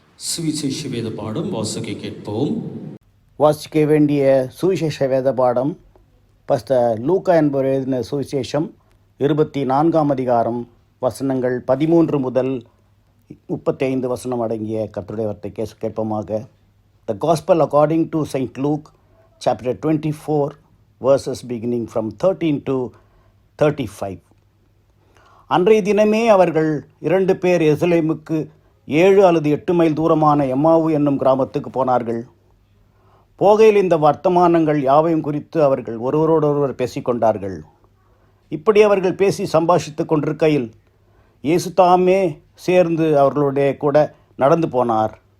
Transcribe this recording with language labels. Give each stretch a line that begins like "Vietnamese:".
Tamil: சுவிசேஷ வேத பாடம் வாசிக்க கேட்போம். வாசிக்க வேண்டிய சுவிசேஷ வேத பாடம் பஸ்டர் லூக்கா என்பவர் எழுதின சுவிசேஷம் 24ஆம் அதிகாரம் வசனங்கள் 13 முதல் 35 வசனம் அடங்கிய கர்த்தருடைய வார்த்தை கேட்போமாக.
English: The Gospel according to St. Luke, chapter 24, verses beginning from 13 to 35.
Tamil: அன்றைய தினமே அவர்கள் 2 பேர் எருசலேமுக்கு 7 அல்லது 8 மைல் தூரமான எம்மாவு என்னும் கிராமத்துக்கு போனார்கள். போகையில் இந்த வர்த்தமானங்கள் யாவையும் குறித்து அவர்கள் ஒருவரோடொருவர் பேசிக்கொண்டார்கள். இப்படி அவர்கள் பேசி சம்பாஷித்து கொண்டிருக்கையில் இயேசு தாமே சேர்ந்து அவர்களுடைய கூட நடந்து போனார்.